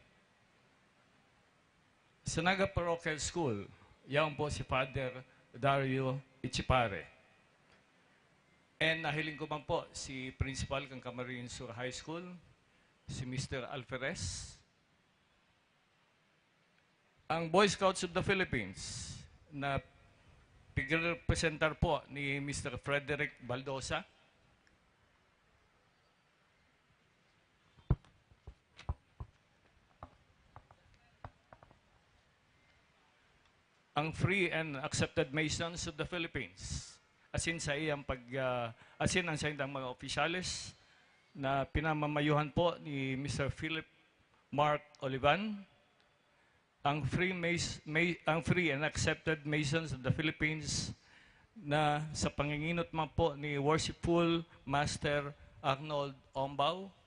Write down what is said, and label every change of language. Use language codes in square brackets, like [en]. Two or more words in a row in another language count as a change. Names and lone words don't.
[bik] Sa Naga Parochial School, yan po si Father Dario Ichipare. And nahiling ko man po si Principal ng Camarines Sur High School, si Mr. Alferez. Ang Boy Scouts of the Philippines na pigrepresentar po ni Mr. Frederick Baldosa. Ang Free and Accepted Masons of the Philippines. Asin sa iyang asin ang sa iyang mga opisyalis na pinamamayuhan po ni Mr. Philip Mark Olivan. Ang Free and Accepted Masons of the Philippines na sa panginginot man po ni Worshipful Master Arnold Ombao.